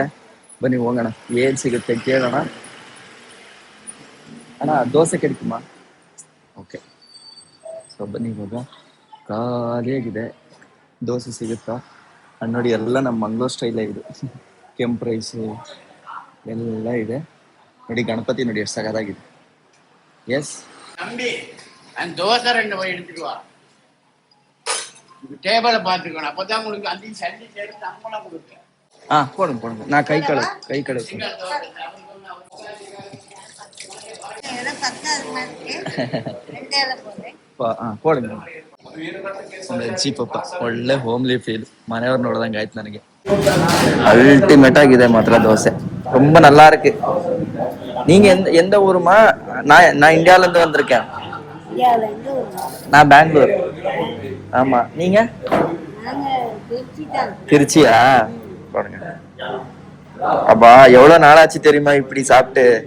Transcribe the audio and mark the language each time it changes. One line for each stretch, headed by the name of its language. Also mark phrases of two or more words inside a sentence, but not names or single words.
Kannada: ಬನ್ನಿ ಹೋಗೋಣ, ಏನ್ ಸಿಗುತ್ತೆ ಕೇಳೋಣ. ಅಣ್ಣ ದೋಸೆ ಕಡಿತಮ್ಮ.
English: okay, so
Kannada: ಬನ್ನಿ ಇವಾಗ ಖಾಲಿಯಾಗಿದೆ. ದೋಸೆ ಸಿಗುತ್ತಾ ಅಣ್ಣ ನೋಡಿ, ಎಲ್ಲ ನಮ್ಮ ಮಂಗ್ಳೂರ್ ಸ್ಟೈಲೇ ಇದು. ಕೆಂಪು ರೈಸು ಎಲ್ಲ ಇದೆ ನೋಡಿ. ಗಣಪತಿ ನೋಡಿ ಎಷ್ಟು ಸಗದಾಗಿದೆ.
Tamil: எஸ் தம்பி அந்த தோசை 2 போய் எடுத்துட்டு வா. டேபிளை பார்த்துக்கணும், அப்பதான் உங்களுக்கு அந்த சல்லி சேர்த்து அம்பளம் கொடுக்க. போடுங்க போடுங்க. நான் கை கழுவு போடுங்க.
Kannada: ಜೀಪಪ್ಪ ಒಳ್ಳೆ ಹೋಮ್ಲಿ ಫೀಲ್. ಮನೆಯವ್ರು ನೋಡ್ದಂಗೆ ಆಯ್ತು ನನಗೆ. அல்டிமேட்டா ಇದೆ ಮಾತ್ರ ದೋಸೆ.
Tamil: ரொம்ப நல்லா இருக்கு. நீங்க எந்த ஊருமா? நான் இந்தியால இருந்து வந்திருக்கேன். நான் பெங்களூர். ஆமா, நீங்க? திருச்சியா? பாருங்க. அப்பா எவ்வளவு நாளாச்சு தெரியுமா இப்படி சாப்பிட்டு?